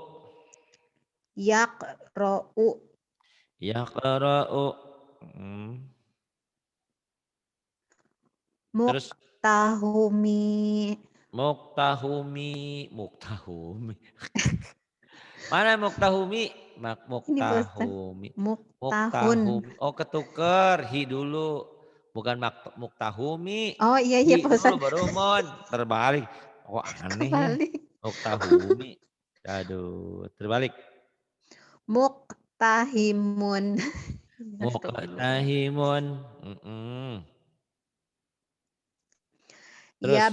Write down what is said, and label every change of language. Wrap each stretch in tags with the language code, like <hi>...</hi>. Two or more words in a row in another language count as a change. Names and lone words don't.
<ar>Yaqra'u. Yaqra'u. Terus Muqtahumi. muktahumi. Mana muktahumi?</ar> <id>Ini Pak Ustadz.</id> <ar>Muktahumi. Muqtahun.</ar> <id>Muktahumi. Oh ketuker. Hi dulu. Bukan muktahumi. Oh iya</id> <ar>Hi</ar> <id>Pak dulu Ustadz. baru mon. Terbalik. Oh aneh ya. Kebalik. Muktahumi. Aduh. Terbalik.</id> <ar>Muqtahimun. Astagfirullah. Muqtahimun. Terus.</ar>